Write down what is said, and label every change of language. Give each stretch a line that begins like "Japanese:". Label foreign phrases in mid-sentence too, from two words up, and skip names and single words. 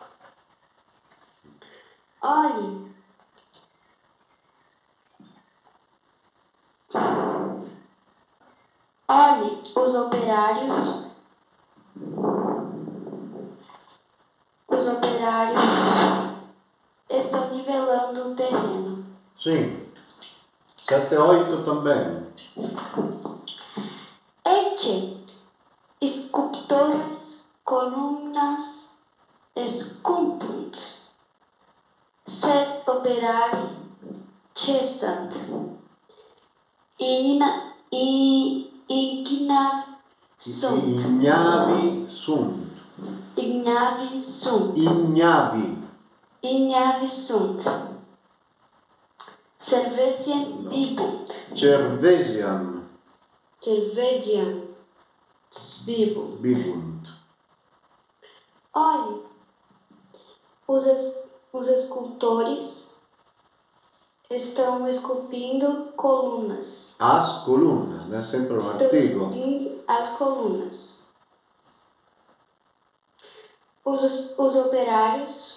Portuguese: Olhe, os operários estão nivelando o terreno. Sim. 7 e 8 também.
Latin: Ecce sculptores columnas scumpunt, sed operari cessant, ignavi sunt. Ignavi sunt. Cervesian bibunt. Cervesian Bibunt.
Portuguese: Olhe, os escultores estão esculpindo colunas. As colunas, não é sempre um Estão artigo. esculpindo as colunas. Os operários.